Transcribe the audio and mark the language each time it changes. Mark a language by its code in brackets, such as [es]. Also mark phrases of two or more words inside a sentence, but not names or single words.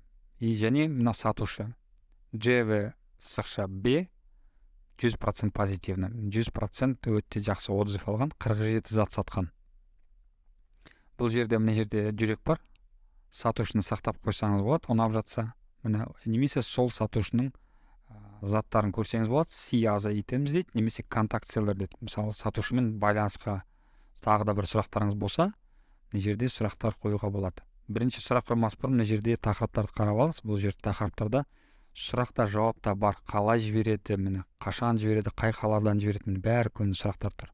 [kk] Және мына сатушы JV-B 100% позитивні. 100% өте жақсы отзыв алған, 47 зат сатқан. Бұл жерде, міне жерде жүрек бар. Сатушыны сақтап қойсаңыз болады, ұнап жатса. Міне, немесе сол сатушының заттарын көрсеңіз болады. [en] See other items [kk] дейді, немесе контакциялар дейді. Мысалы, сатушымен байланысқа тағы да бір сұрақтарыңыз болса, мына жерде сұрақтар қоюға болады. Бірінші сұрақ қоймас бұрын мына жерде тақырыптарды қарап алыңыз. Бұл жерде тақырыптарда сұрақта жауапта бар. Қалай жібереді, міне, қашан жібереді, қай қаладан жібереді, міне бәрі көмді сұрақтар тұр.